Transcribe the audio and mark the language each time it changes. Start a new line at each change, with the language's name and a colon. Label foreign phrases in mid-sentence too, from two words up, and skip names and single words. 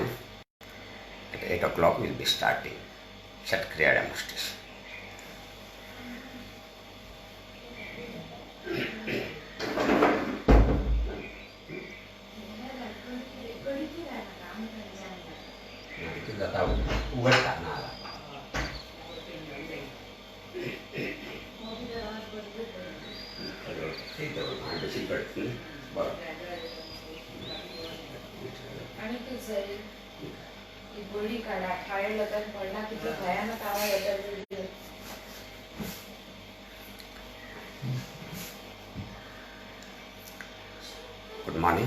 English: At 8 o'clock we will be starting Shat Kriya demonstration.
Indonesian: Itu sudah tahu, tak nala. Itu ada secret nih.
Marathi: गोली काढा फायर लगन पडला किती भयानक आवाज येतात.
English: Good morning.